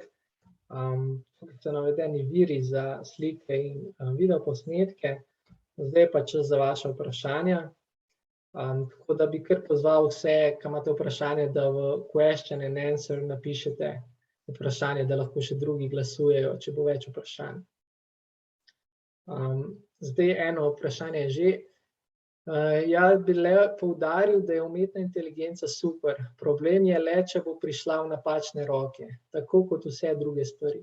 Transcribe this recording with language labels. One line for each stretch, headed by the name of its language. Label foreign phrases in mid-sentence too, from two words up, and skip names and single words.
Slovenian: So navedeni viri za slike in videoposnetke. Zdaj pa čas za vaše vprašanja. Tako da bi kar pozval vse, ki imate vprašanje, da v
English: question and answer
Slovenian: napišete vprašanje, da lahko še drugi glasujejo, če bo več vprašanj. Zdaj eno vprašanje je že. Jaz bi le poudaril, da je umetna inteligenca super. Problem je le, če bo prišla v napačne roke, tako kot vse druge stvari.